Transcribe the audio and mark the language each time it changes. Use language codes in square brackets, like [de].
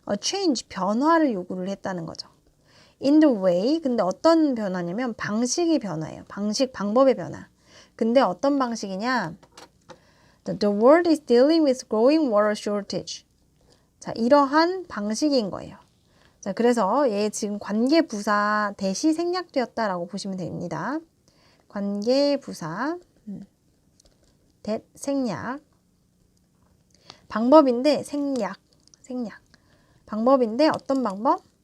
[ko] change, 변화를 요구를 했다는 거죠. [en] in the way, [ko] 근데 어떤 변화냐면 방식이 변화예요. 방법의 변화. 근데 어떤 방식이냐? [en] The world is dealing with growing water shortage. [ko] 자, 이러한 방식인 거예요. 자, 그래서 얘 지금 관계부사 대시 생략되었다라고 보시면 됩니다. 관계부사 대 생략. 방법인데 생략. 방법인데 어떤 방법?